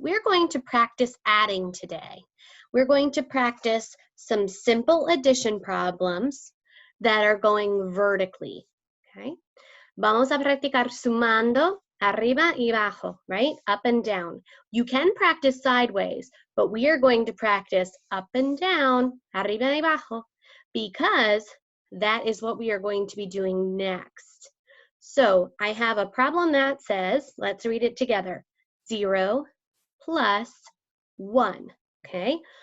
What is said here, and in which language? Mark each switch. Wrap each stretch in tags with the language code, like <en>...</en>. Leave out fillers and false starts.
<en>We're going to practice adding today. We're going to practice some simple addition problems that are going vertically, okay?</en> <es>Vamos a practicar sumando arriba y abajo,</es> <en>right? Up and down. You can practice sideways, but we are going to practice up and down,</en> <es>arriba y abajo,</es> <en>because that is what we are going to be doing next. So I have a problem that says, let's read it together, 0 plus 1, okay?</en>